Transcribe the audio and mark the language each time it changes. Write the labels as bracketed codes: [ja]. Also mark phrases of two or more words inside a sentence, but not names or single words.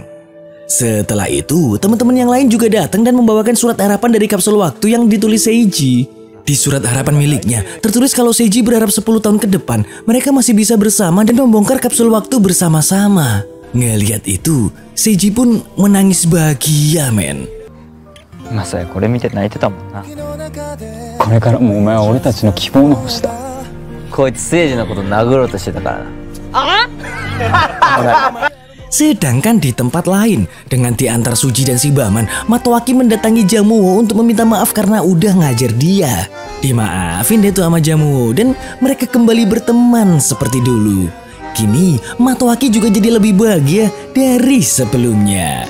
[id] Setelah itu, teman-teman yang lain juga datang dan membawakan surat harapan dari kapsul waktu yang ditulis Seiji. Di surat harapan miliknya, tertulis kalau Seiji berharap 10 tahun ke depan, mereka masih bisa bersama dan membongkar kapsul waktu bersama-sama. Ngelihat itu, Seiji pun menangis bahagia, men. [ja] まさやこれ見て泣いてたもんな。これからもお前は俺たちの希望の星だ。こいつ聖司のこと殴ろうとしてたからな。 [id] Sedangkan di tempat lain, dengan diantar Suji dan si Baman, Motoaki mendatangi Jamuo untuk meminta maaf karena udah ngajar dia. Dimaafin deh tuh sama Jamuo dan mereka kembali berteman seperti dulu. Kini Motoaki juga jadi lebih bahagia dari sebelumnya.